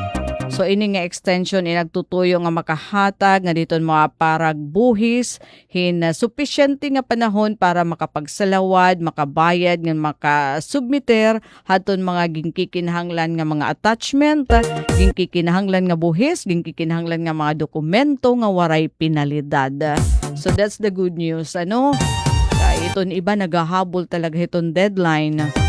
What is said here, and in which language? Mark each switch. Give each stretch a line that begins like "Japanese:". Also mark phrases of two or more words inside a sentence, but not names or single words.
Waray: So ini nga extension inagtutuyo nga makahatag nga diton mga parag buhis hin sufficiente nga panahon para makapagsalawad, makabayad nga makasubmiter haton mga gingkikinahanglan nga mga attachment, gingkikinahanglan nga buhis, gingkikinahanglan nga mga dokumento nga waray pinalidad.
English: So that's the good news
Waray: iton iba nagahabol talaga iton deadline.